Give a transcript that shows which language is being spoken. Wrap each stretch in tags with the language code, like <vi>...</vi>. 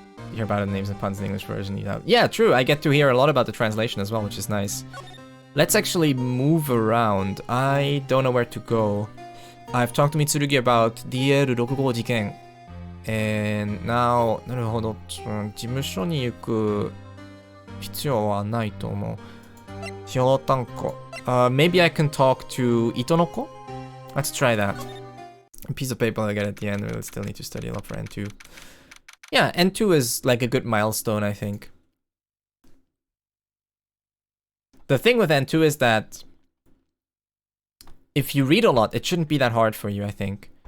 <en>You hear about the names and puns in the English version. Yeah, true. I get to hear a lot about the translation as well, which is nice. Let's actually move around. I don't know where to go. I've talked to Mitsurugi about DL65 事件. And now,</en> <ja>なるほど。事務所に行く必要はないと思う。ひょうたんこ。</ja> <en>Maybe I can talk to Itonoko? Let's try that. A piece of paper I get at the end. We'll still need to study a lot for N2. Yeah, N2 is like a good milestone, I think. The thing with N2 is that if you read a lot, it shouldn't be that hard for you, I think.</en>